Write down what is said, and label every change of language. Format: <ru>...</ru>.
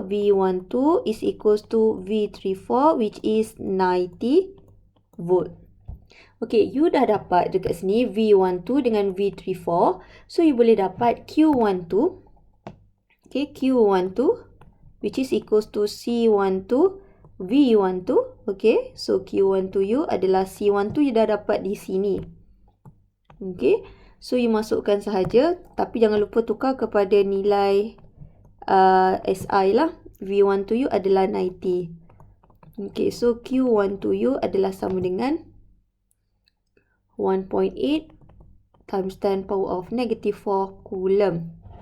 <en>V12 is equals to V34 which is 90 volt.</en> <ms>Okay, you dah dapat dekat sini V12 dengan V34. So, you boleh dapat Q12.</ms> <en>Okay, Q12 which is equals to C12 V12.</en> <ms>Okay, so Q12U adalah C12 you dah dapat di sini. Okay, so you masukkan sahaja. Tapi jangan lupa tukar kepada nilai SI lah. V12U adalah 90.</ms> <en>Okay, so Q12U</en> <ms>adalah sama dengan</ms> <en>1.8 times 10 power of negative 4 coulomb.</en>